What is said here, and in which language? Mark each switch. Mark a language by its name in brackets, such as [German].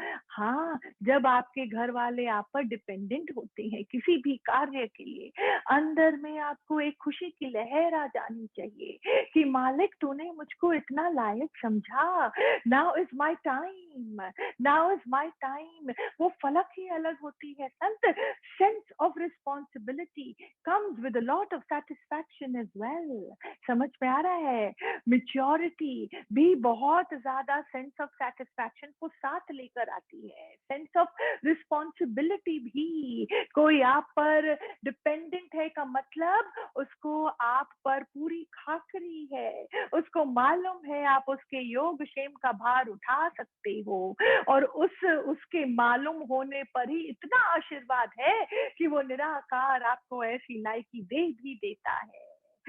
[Hindi] हाँ, जब आपके घर वाले आप पर डिपेंडेंट होते हैं किसी भी कार्य के लिए, अंदर में आपको एक खुशी की लहर आ जानी चाहिए कि मालिक तूने मुझको इतना लायक समझा, [English] now is my time, [Hindi] now is my time. वो फलक ही अलग होती है संत। [English] sense of responsibility comes with a lot of satisfaction as well। [Hindi] समझ में आ रहा है? Maturity भी बहुत ज्यादा [English] sense of satisfaction [Hindi] को साथ लेकर आती है। [English] Sense of responsibility [Hindi] भी, कोई आप पर डिपेंडेंट है का मतलब उसको आप पर पूरी खाकरी है, उसको मालूम है आप उसके योग क्षेम का भार उठा सकते हो, और उसके मालूम होने पर ही इतना आशीर्वाद है कि वो निराकार आपको ऐसी लायकी दे भी देता है।